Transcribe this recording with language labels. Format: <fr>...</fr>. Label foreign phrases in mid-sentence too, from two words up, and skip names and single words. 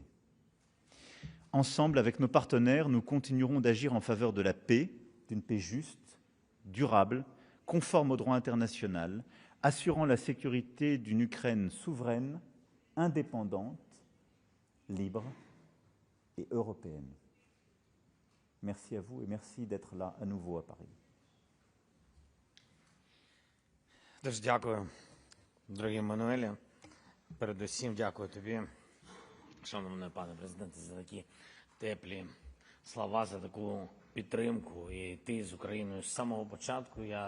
<fr>Ensemble, avec nos partenaires, nous continuerons d'agir en faveur de la paix, d'une paix juste, durable, conforme au droit international, assurant la sécurité d'une Ukraine souveraine, indépendante, libre et européenne. Merci à vous et merci d'être là à nouveau à Paris.</fr> <uk>Дуже дякую, дорогі Мануелі. Передусім дякую тобі, шановний пане президенте, за такі теплі слова, за таку підтримку. І ти з Україною з самого початку.</uk>